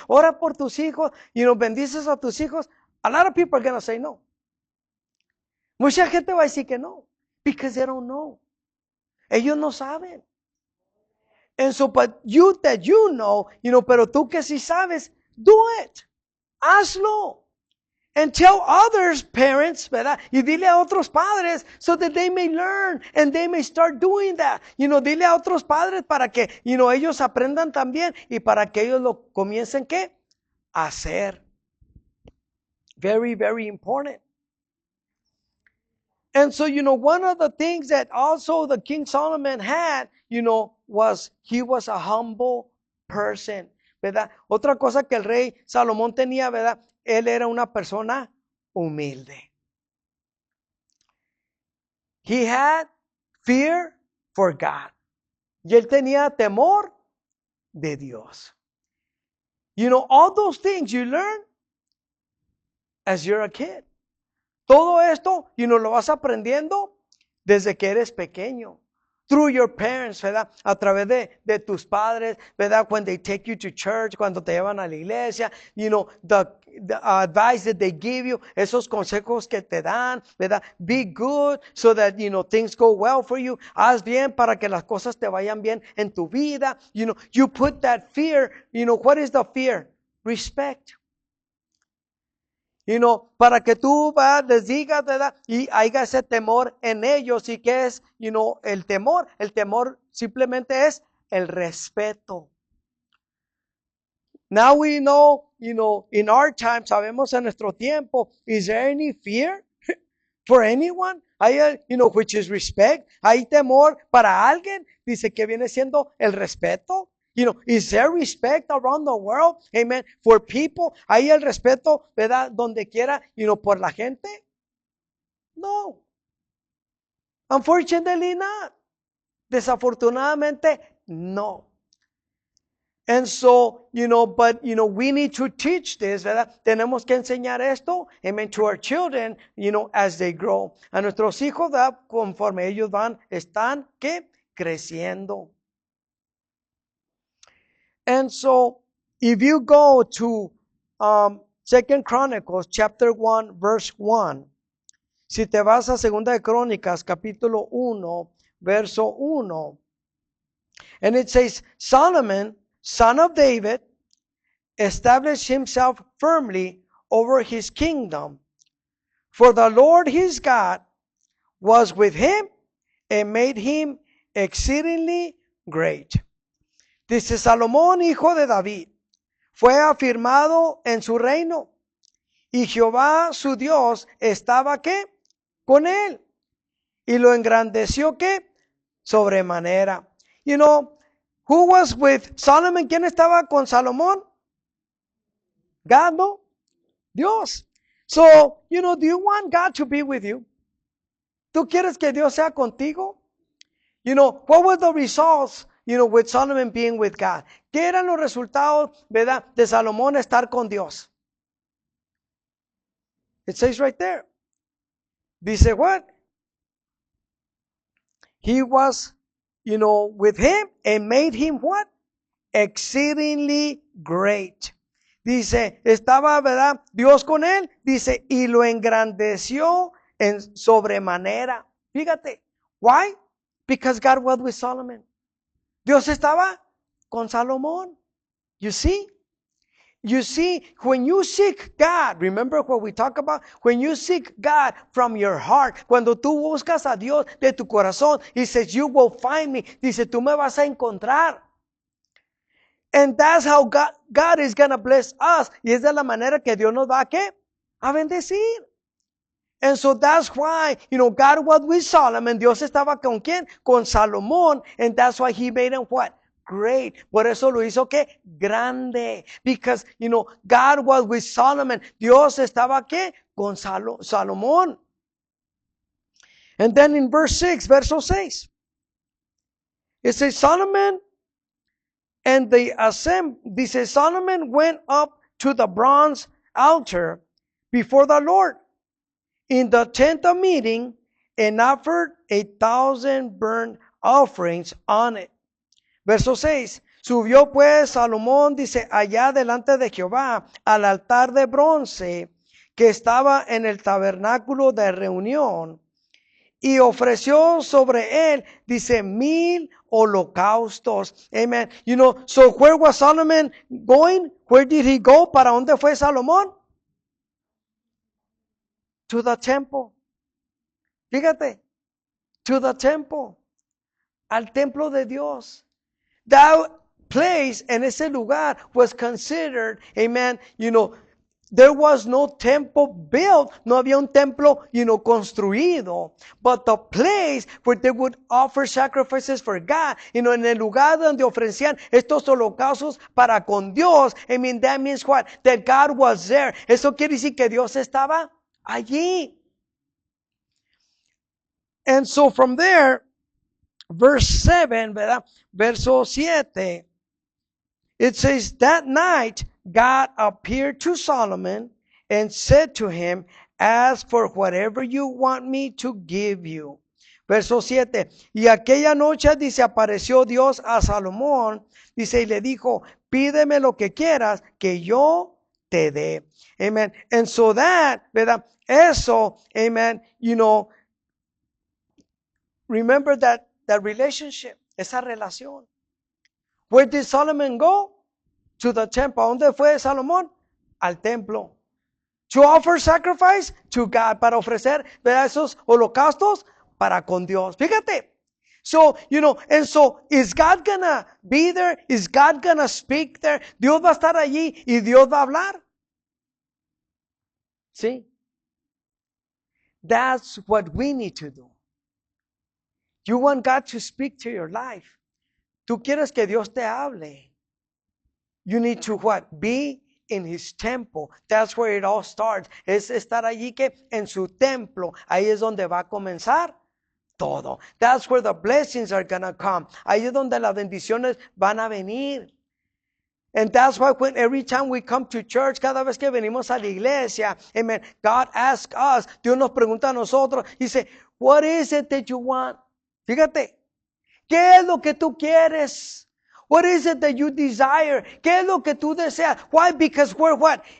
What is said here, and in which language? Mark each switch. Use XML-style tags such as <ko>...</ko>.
<es>Ora por tus hijos, bendices a tus hijos.</es> <en>A lot of people are going to say no.</en> <es>Mucha gente va a decir que no,</es> <en>because they don't know.</en> <es>Ellos no saben.</es> <en>And so, but you that you know,</en> <es>pero tú que sí sabes,</es> <en>do it.</en> <es>Hazlo.</es> <en>And tell others, parents,</en> <es>¿verdad? Y dile a otros padres,</es> <en>so that they may learn and they may start doing that.</en> <es>Dile a otros padres para que, ellos aprendan también y para que ellos lo comiencen, ¿qué? A hacer.</es> <en>Very, very important. And so, one of the things that also the King Solomon had, was he was a humble person,</en> <es>¿verdad? Otra cosa que el rey Salomón tenía, ¿verdad? Él era una persona humilde.</es> <en>He had fear for God.</en> <es>Y él tenía temor de Dios.</es> <en>All those things you learn as you're a kid.</en> <es>Todo esto, lo vas aprendiendo desde que eres pequeño.</es> <en>Through your parents,</en> <es>¿verdad? A través de tus padres, ¿verdad?</es> <en>When they take you to church,</en> <es>cuando te llevan a la iglesia,</es> <en>the advice that they give you,</en> <es>esos consejos que te dan, ¿verdad?</es> <en>Be good so that, things go well for you.</en> <es>Haz bien para que las cosas te vayan bien en tu vida.</es> <en>You put that fear, what is the fear? Respect.</en> <es>Para que tú les digas, ¿verdad? Y haya ese temor en ellos. ¿Y qué es, el temor? El temor simplemente es el respeto.</es> <en>Now we know, in our time,</en> <es>sabemos en nuestro tiempo,</es> <en>is there any fear for anyone?</en> <es>Hay,</es> <en>which is respect.</en> <es>Hay temor para alguien. Dice que viene siendo el respeto.</es> <en>Is there respect around the world? Amen. For people.</en> <es>¿Hay el respeto, verdad, donde quiera, por la gente?</es> <en>No. Unfortunately not.</en> <es>Desafortunadamente, no.</es> <en>And so, but, we need to teach this,</en> <es>¿verdad? Tenemos que enseñar esto,</es> <en>amen, to our children, as they grow.</en> <es>A nuestros hijos, ¿verdad? Conforme ellos están, ¿qué? Creciendo.</es> <en>And so, if you go to 2 Chronicles chapter 1, verse 1,</en> <es>si te vas a 2 de Crónicas, capítulo 1, verso 1,</es> <en>and it says, Solomon, son of David, established himself firmly over his kingdom For the Lord his God was with him and made him exceedingly great.</en> <es>Dice Salomón, hijo de David, fue afirmado en su reino y Jehová su Dios estaba ¿qué? Con él y lo engrandeció ¿qué? Sobremanera.</es> <en>You know, who was with Solomon?</en> <es>¿Quién estaba con Salomón?</es> <en>God, no? Dios. So, you know, do you want God to be with you?</en> <es>¿Tú quieres que Dios sea contigo?</es> <en>You know, what were the results, you know, with Solomon being with God?</en> <es>¿Qué eran los resultados, verdad, de Salomón estar con Dios?</es> <en>It says right there. Dice what? He was, you know, with him and made him what? Exceedingly great.</en> <es>Dice, estaba, ¿verdad? Dios con él. Dice, y lo engrandeció en sobremanera. Fíjate. Why?</es> <en>Because God was with Solomon.</en> <es>Dios estaba con Salomón.</es> <en>You see? You see, when you seek God, remember what we talk about? When you seek God from your heart,</en> <es>cuando tú buscas a Dios de tu corazón,</es> <en>He says, you will find me.</en> <es>Dice, tú me vas a encontrar.</es> <en>And that's how God is going to bless us.</en> <es>Y es de la manera que Dios nos va a ¿qué? A bendecir.</es> <en>And so that's why, you know, God was with Solomon.</en> <es>Dios estaba con ¿quién? Con Salomón.</es> <en>And that's why He made him what? Great.</en> <es>Por eso lo hizo ¿qué? Grande.</es> <en>Because, you know, God was with Solomon.</en> <es>Dios estaba ¿qué? Con Salomón.</es> <en>And then in verse 6,</en> <es>verso 6,</es> <en>it says, Solomon and the dice, Solomon went up to the bronze altar before the Lord in the tent of meeting and offered 1,000 burnt offerings on it.</en> <es>Verso 6. Subió pues Salomón, dice, allá delante de Jehová, al altar de bronce que estaba en el tabernáculo de reunión, y ofreció sobre él, dice, 1,000 holocaustos.</es> <en>Amen. You know, so where was Solomon going? Where did he go?</en> <es>¿Para dónde fue Salomón?</es> <en>To the temple.</en> <es>Fíjate.</es> <en>To the temple.</en> <es>Al templo de Dios.</es> <en>That place,</en> <es>en ese lugar,</es> <en>was considered, amen, you know, there was no temple built.</en> <es>No había un templo,</es> <en>you know,</en> <es>construido.</es> <en>But the place where they would offer sacrifices for God, you know,</en> <es>en el lugar donde ofrecían estos holocaustos para con Dios.</es> <en>I mean, that means what? That God was there.</en> <es>Eso quiere decir que Dios estaba allí.</es> <en>And so from there, verse 7,</en> <es>¿verdad? Verso 7,</es> <en>it says, that night God appeared to Solomon and said to him, ask for whatever you want me to give you.</en> <es>Verso 7, y aquella noche, dice, apareció Dios a Salomón, dice, y le dijo, pídeme lo que quieras, que yo te dé.</es> <en>Amen. And so that,</en> <es>¿verdad? Eso,</es> <en>amen, you know, remember that relationship,</en> <es>esa relación.</es> <en>Where did Solomon go? To the temple.</en> <es>¿A dónde fue Salomón? Al templo.</es> <en>To offer sacrifice to God.</en> <es>Para ofrecer, ¿verdad? Esos holocaustos para con Dios. Fíjate.</es> <en>So, you know, and so, is God gonna be there? Is God gonna speak there?</en> <es>Dios va a estar allí y Dios va a hablar.</es> <en>¿Sí? That's what we need to do. You want God to speak to your life.</en> <es>Tú quieres que Dios te hable.</es> <en>You need to what? Be in His temple. That's where it all starts.</en> <es>Es estar allí que en su templo. Ahí es donde va a comenzar todo.</es> <en>That's where the blessings are gonna come.</en> <es>Ahí es donde las bendiciones van a venir.</es> <en>And that's why when every time we come to church,</en> <es>cada vez que venimos a la iglesia,</es> <en>amen, God asks us,</en> <es>Dios nos pregunta a nosotros, dice,</es> <en>what is it that you want?</en> <es>Fíjate, ¿qué es lo que tú quieres?</es> <en>What is it that you desire?</en> <es>¿Qué es lo que tú deseas?</es> <en>Why? Because we're what?</en>